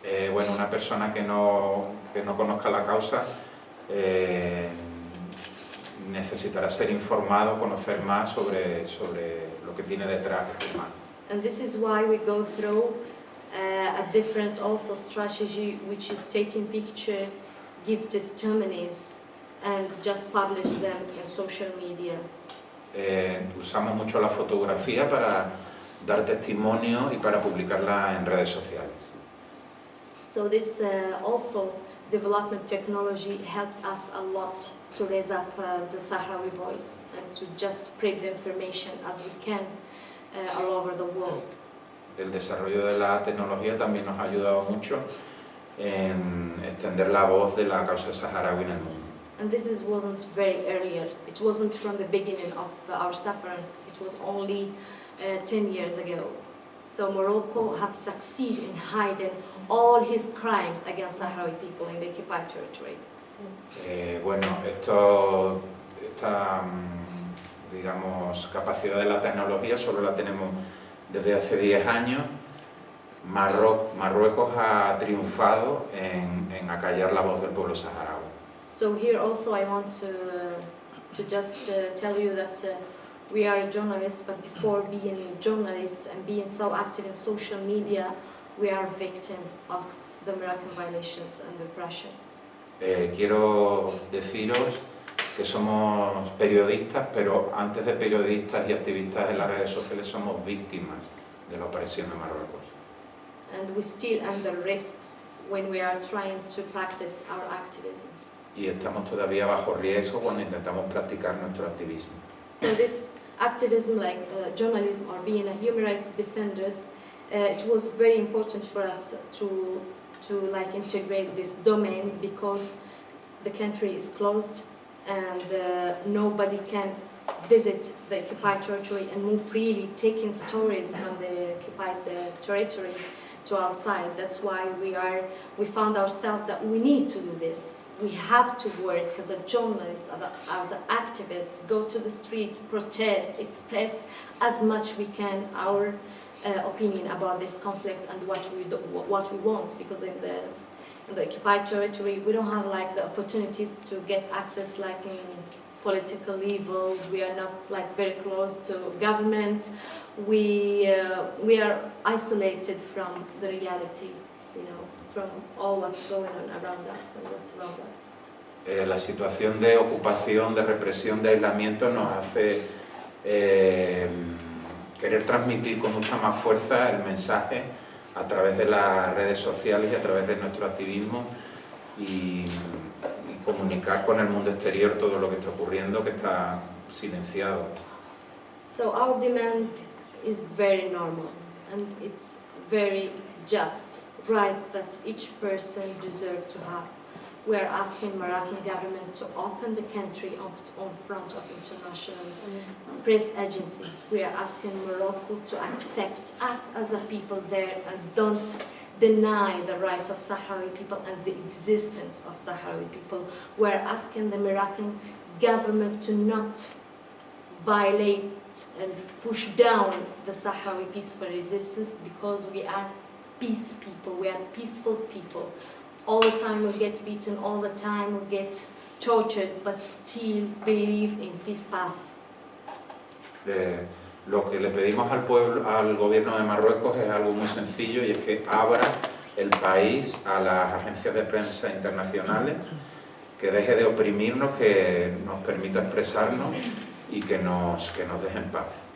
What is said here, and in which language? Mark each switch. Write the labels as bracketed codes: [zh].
[es] Bueno, una persona que no conozca la causa necesitará ser informado, conocer más sobre lo que tiene detrás. [en] And this is why we go through a different also strategy, which is taking picture, give testimonies, and just publish them in social media. [es] Usamos mucho la fotografía para dar testimonio y para publicarla en redes sociales. [en] So this also development technology helped us a lot to raise up the Sahrawi voice and to just spread the information as we can all over the world. [es] El desarrollo de la tecnología también nos ha ayudado mucho en extender la voz de la causa saharaui en el mundo. [en] And this wasn't very earlier. It wasn't from the beginning of our suffering. It was only 10 years ago. So Morocco have succeeded in hiding all his crimes against Sahrawi people in the occupied territory. [es] Bueno, esta digamos, capacidad de la tecnología solo la tenemos desde hace 10 años. Marruecos ha triunfado en acallar la voz del pueblo saharaui. [en] So here also I want to just tell you that we are journalists, but before being journalists and being so active in social media, we are victim of the Moroccan violations and repression. [es] Quiero deciros que somos periodistas, pero antes de periodistas y activistas en las redes sociales somos víctimas de la opresión de Marruecos. [en] And we still under risks when we are trying to practice our activism. [es] Y estamos todavía bajo riesgo cuando intentamos practicar nuestro activismo. [en] So this activism, journalism or being a human rights defenders, it was very important for us to integrate this domain because the country is closed and nobody can visit the occupied territory and move freely, taking stories from the occupied territory to outside. That's why we found ourselves that we need to do this. We have to work as a journalist, as an activist, go to the street, protest, express as much we can our opinion about this conflict and what we want, because in the occupied territory we don't have like the opportunities to get access like in political level. We are not like very close to government. We are isolated from the reality, you know, from all what's going on around us and what's around us. [es] La situación de ocupación, de represión, de aislamiento nos hace querer transmitir con mucha más fuerza el mensaje a través de las redes sociales y a través de nuestro activismo y comunicar con el mundo exterior todo lo que está ocurriendo, que está silenciado. [en] So our demand is very normal and it's very just rights that each person deserves to have. We are asking Moroccan government to open the country on front of international press agencies. We are asking Morocco to accept us as a people there and don't deny the rights of Sahrawi people and the existence of Sahrawi people. We are asking the Moroccan government to not violate and push down the Sahrawi peaceful resistance, because we are peace people, we are peaceful people. All the time we get beaten, all the time we get tortured, but still believe in peace path. [es] Lo que le pedimos al pueblo, al gobierno de Marruecos es algo muy sencillo, y es que abra el país a las agencias de prensa internacionales, que deje de oprimirnos, que nos permita expresarnos y que nos deje en paz.